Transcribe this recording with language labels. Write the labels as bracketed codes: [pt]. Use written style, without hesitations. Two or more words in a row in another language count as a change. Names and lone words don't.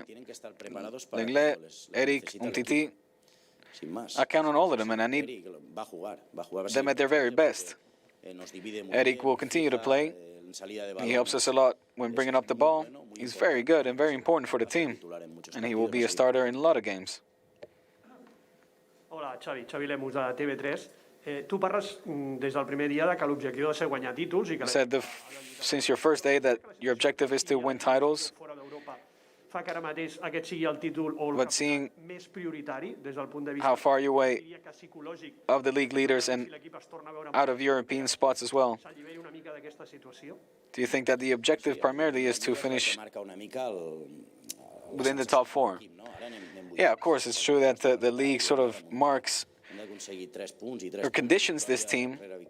[en] Lenglet, Eric, Umtiti. I count on all of them, and I need them at their very best. Eric will continue to play. He helps us a lot when bringing up the ball. He's very good and very important for the team, and he will be a starter in a lot of games. [ca] Hola, Xavi Lemus de TV3. Tu parles des del primer dia que l'objectiu ha de ser guanyar títols i que... [en] You said since your first day that your objective is to win titles. [ca] Fa que ara mateix aquest sigui el títol o el més prioritari des del punt de vista... [en] How far you're away of the league leaders and out of European spots as well. Do you think that the objective primarily is to finish within the top 4? Yeah, of course, it's true that the league sort of marks or conditions this team.